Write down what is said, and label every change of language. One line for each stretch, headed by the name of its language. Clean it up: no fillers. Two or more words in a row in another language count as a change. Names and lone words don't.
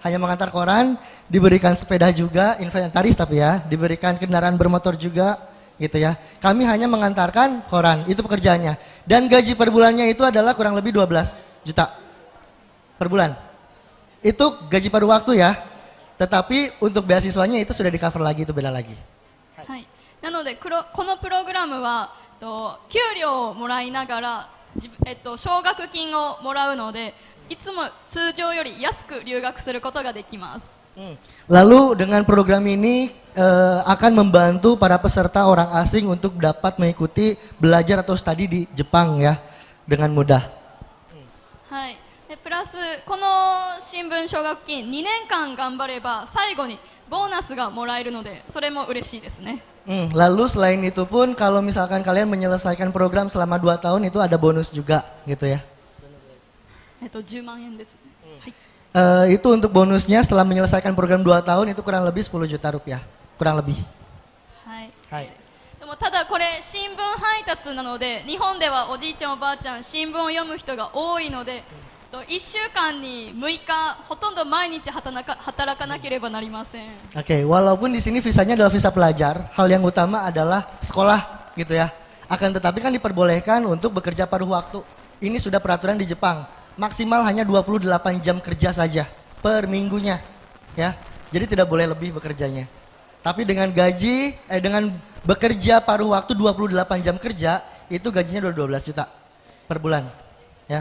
Indonesian: hanya mengantar koran, diberikan sepeda juga, inventaris tapi ya, diberikan kendaraan bermotor juga, gitu ya. Kami hanya mengantarkan koran, itu pekerjaannya. Dan gaji per bulannya itu adalah kurang lebih 12 juta per bulan. Itu gaji pada waktu ya, tetapi untuk beasiswanya itu sudah di cover lagi, itu beda lagi.
Japanese: はい、なのでこのプログラムは給料をもらいながら奨学金をもらうのでいつも通常より安く留学することができます。
Indonesian: Lalu dengan program ini akan membantu para peserta orang asing untuk dapat mengikuti belajar atau studi di Jepang ya dengan mudah.
Japanese: はい。でプラスこの新聞奨学金2年間頑張れば最後にボーナスがもらえるのでそれも嬉しいですね。
Indonesian: Lalu selain itu pun kalau misalkan kalian menyelesaikan program selama 2 tahun itu ada bonus juga gitu ya.
Japanese: 10 万円ですね。はい。
Indonesian: Itu untuk bonusnya setelah menyelesaikan program 2 tahun itu kurang lebih 10 juta rupiah, kurang lebih.
Japanese: はい。 Hai. でもただこれ新聞配達なので日本ではおじいちゃんおばあちゃん新聞を読む人が多いので1週間に6日ほとんど毎日働かなければなりません。
Indonesian: Oke, walaupun di sini visanya adalah visa pelajar, hal yang utama adalah sekolah gitu ya. Akan tetapi kan diperbolehkan untuk bekerja paruh waktu. Ini sudah peraturan di Jepang. Maksimal hanya 28 jam kerja saja per minggunya ya. Jadi tidak boleh lebih bekerjanya. Tapi dengan gaji dengan bekerja paruh waktu 28 jam kerja itu gajinya 12 juta per bulan ya.